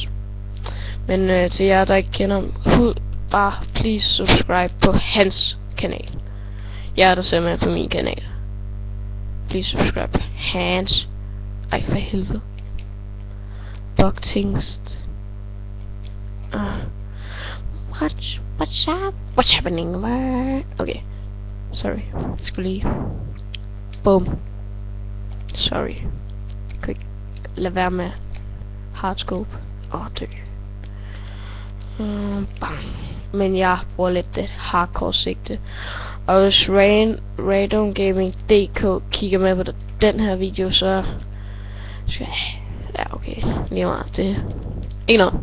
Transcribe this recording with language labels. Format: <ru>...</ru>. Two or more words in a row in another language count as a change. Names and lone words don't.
<da>Men til jer der ikke kender ham, bare</da> <en>please subscribe</en> <da>på hans kanal. Jeg er der ser med på min kanal.</da> <en>Please subscribe</en> <da>på hans. Ej for helvede. Bugtingst.</da> <en>What's happening? Okay. Sorry,</en> <da>jeg skulle lige.</da> <en>Boom. Sorry.</en> <da>Jeg kunne ikke lade være med hardscope. Dø. Bang. Men jeg bruger lidt det hardcore sigte. Og hvis Radon Gaming DK kigger med på den her video, så skal jeg, ja okay, lige meget, det ikke noget.</da>